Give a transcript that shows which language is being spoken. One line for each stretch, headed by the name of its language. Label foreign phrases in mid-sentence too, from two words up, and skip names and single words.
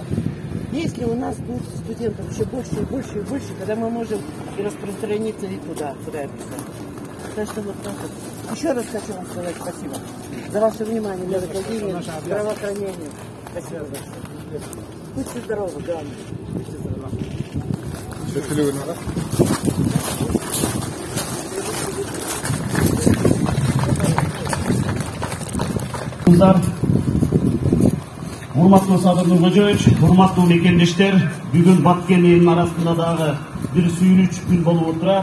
Russian: Если у нас будет студентов еще больше и больше и больше, тогда мы можем и распространиться и туда, куда я писала. Так что вот так вот. Еще раз хочу вам сказать спасибо за ваше внимание, для академии, здравоохранения. Спасибо большое. Будьте здоровы, главное. Будьте здоровы.
Kyrgyz: Урматтуу Садыр Нуркожоевич, урматтуу мекендештер, бүгүн Баткен элинин арасында дагы бир сүйүнүч күн болуп отурат.